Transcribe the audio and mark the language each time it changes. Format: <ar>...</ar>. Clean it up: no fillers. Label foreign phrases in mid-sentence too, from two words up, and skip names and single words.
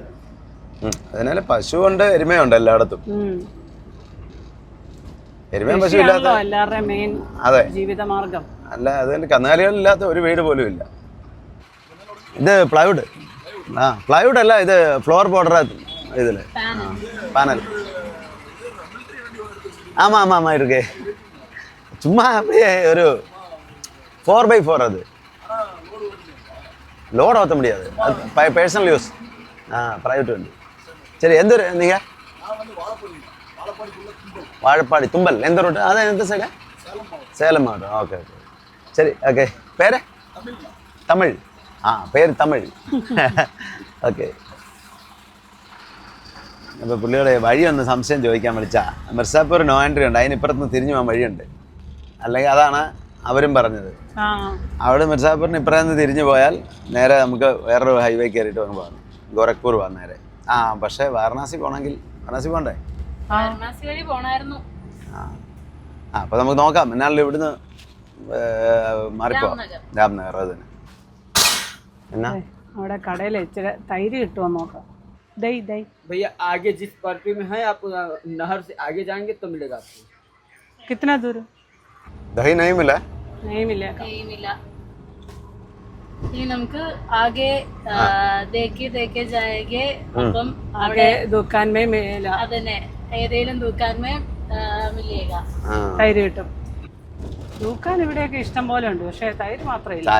<ml>അതിനാല് പശുവുണ്ട്, എരുമയുണ്ട് എല്ലായിടത്തും. എരുമയും പശു ഇല്ലാത്ത എല്ലാവരുടെയും മെയിൻ ജീവിതമാർഗം. അല്ല, അതിന് കന്നുകാലികളില്ലാത്ത ഒരു വീട് പോലും ഇല്ല. ഇത് പ്ലൈവുഡ്. പ്ലൈവുഡ് അല്ല, ഇത്</ml> <en>floor border.</en> <ml>ഇതില് പാനൽ.</ml> <ta>ஆமா ஆமா ஆமா இருக்கு. சும்மா அப்படியே ஒரு 4x4. அது லோட் ஓட்ட முடியாது,</ta> <en>personal use.</en> <ta>பிரைவேட் வண்டி. சரி, எந்த ஊர் நீங்க? வாழப்பாடி, தும்பல். எந்த ரூட்? அதான் எந்த சைடு? சேலம் மாவட்டம்.</ta> <en>okay okay,</en> <ta>சரி ஓகே. பேர்? தமிழ்.</ta> <ml>പേര് തമിഴ്. ഓക്കെ. അപ്പോൾ പുള്ളിയുടെ വഴിയൊന്ന് സംശയം ചോദിക്കാൻ വിളിച്ചാ. മിർസാപൂർ</ml> <en>no entry</en> <ml>ഉണ്ട്, അതിനിപ്പുറത്തുനിന്ന് തിരിഞ്ഞു പോകാൻ വഴിയുണ്ട്. അല്ലെങ്കിൽ അതാണ് അവരും പറഞ്ഞത്. അവിടെ മിർസാപൂരിന് ഇപ്പുറത്ത് തിരിഞ്ഞു പോയാൽ നേരെ നമുക്ക് വേറൊരു ഹൈവേ കയറിയിട്ട് വന്ന് പോകാം, ഗോരഖ്പൂർ പോകാൻ നേരെ. പക്ഷേ വാരണാസി പോകണമെങ്കിൽ വാരണാസി പോകണ്ടേ? വാരണാസി വഴി പോണായിരുന്നു. അപ്പോൾ നമുക്ക് നോക്കാം. എന്നാലും ഇവിടുന്ന് മാറിപ്പോവാം, രാംനഗർ. അത് തന്നെ. എന്നാ അവിടെ കടയിൽ ഇച്ചിരി തൈര് കിട്ടുമോ നോക്കാം.</ml> <hi>भैया आगे जिस पटरी में है, आप नहर से आगे जाएंगे तो मिलेगा आपको. कितना दूर? दही नहीं मिला. नहीं मिलेगा. नहीं मिला.</hi> <ml>ഇനി നമുക്ക്</ml> <hi>आगे देखे जाएंगे.</hi> <ml>അപ്പം</ml> <hi>आगे दुकान में मिलेगा.</hi> <ml>അതന്നെ, ഏതേലും</ml> <hi>दुकान में मिलेगा.</hi> <ml>തൈര് കിട്ടും. ദുക്കാൻ ഇവിടെയൊക്കെ ഇഷ്ടം പോലെ ഉണ്ട്, പക്ഷെ തൈര് മാത്രമേ ഇല്ല.</ml>